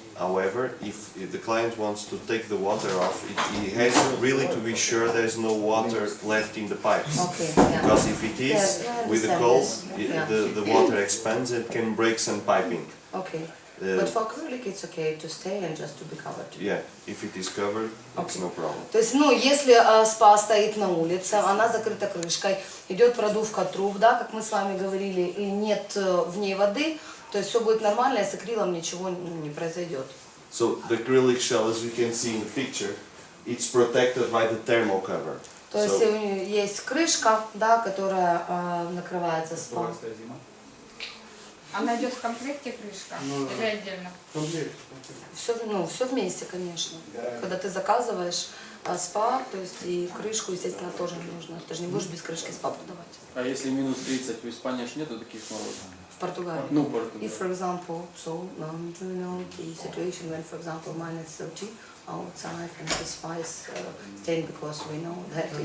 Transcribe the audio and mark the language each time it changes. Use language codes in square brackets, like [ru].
[en] However, if the client wants to take the water off, he has really to be sure there's no water left in the pipes. Okay, yeah. Because if it is, Yeah, I with the understand cold, this. Yeah. the water expands and can break some piping. Okay. Uh, But for acrylic it's okay to stay and just to be covered. Yeah, if it is covered, it's Okay. no problem. [ru] То есть, ну, если спа стоит на улице, она закрыта крышкой, идет продувка труб, да, как мы с вами говорили, и нет в ней воды, то есть все будет нормально, и с акрилом ничего не произойдет. [en] So the acrylic shell, as you can see in the picture, it's protected by the thermal cover. [ru] То есть [en] So, [ru] у нее есть крышка, да, которая накрывается спа. Она идет в комплекте крышка Ну, или отдельно? Комплект. Все вместе, конечно. Когда ты заказываешь спа, то есть и крышку, естественно, тоже нужно. Ты же не будешь без крышки спа продавать. А если минус 30, в Испании ж нету таких морозов? В Португалии. Ну, Португалия. [en] If, for example, so you know the situation when, for example, minus 30 outside and the spa is staying, because we know that in